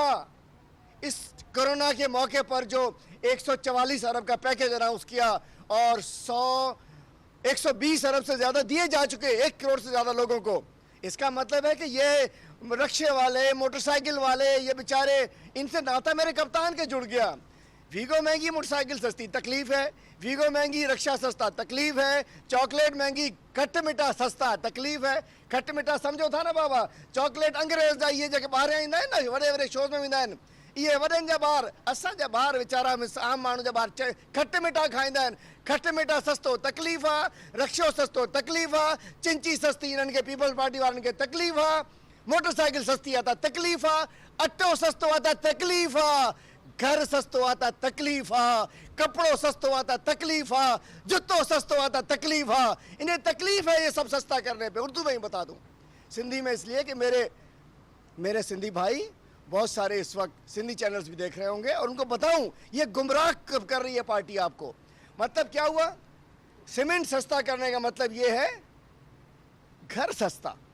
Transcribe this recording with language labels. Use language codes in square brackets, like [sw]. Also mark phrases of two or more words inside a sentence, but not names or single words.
[ur] اس کورونا کے موقع پر جو 144 ارب کا پیکج اناؤنس کیا اور 120 ارب سے زیادہ دیے جا چکے 1 کروڑ سے زیادہ لوگوں کو، اس کا مطلب ہے کہ یہ رکشے والے، موٹرسائیکل والے، یہ بیچارے، ان سے ناتا میرے کپتان کے جڑ گیا. ویگو مہنگی، موٹرسائیکل سستی، تکلیف ہے۔ ویگو مہنگی، رکشہ سستا، تکلیف ہے. چاکلیٹ مہنگی، کھٹا میٹھا سستا، تکلیف ہے. [sd] खट्टा मीठा समझो था ना बाबा, चॉकलेट अंग्रेज जा ये जगह बाहर ईंदा आहिनि ना, वॾे वॾे शोज़ में वेंदा आहिनि, इहे वॾनि जा ॿार, असांजा ॿार वीचारा आम माण्हू जा ॿार खट्टा मीठा खाईंदा आहिनि। खट्टा मीठा सस्तो, तकलीफ़ आहे। रिक्शो सस्तो, तकलीफ़ आहे। चिंची सस्ती, इन्हनि खे पीपल्स पार्टी वारनि खे तकलीफ़ आहे। मोटरसाइकिल सस्ती आहे त तकलीफ़ आहे। अटो सस्तो आहे त तकलीफ़ आहे। घर सस्तो आहे त तकलीफ़ आहे। कपिड़ो सस्तो आहे त तकलीफ़ आहे। जूतो सस्तो आहे त तकलीफ़ आहे। [ur] انہیں تکلیف ہے یہ سب سستا کرنے پہ۔ اردو میں ہی بتا دوں، سندھی میں اس لیے کہ میرے سندھی بھائی بہت سارے اس وقت سندھی چینلز بھی دیکھ رہے ہوں گے، اور ان کو بتاؤں یہ گمراہ کر رہی ہے پارٹی آپ کو. مطلب کیا ہوا? سیمنٹ سستا کرنے کا مطلب یہ ہے گھر سستا.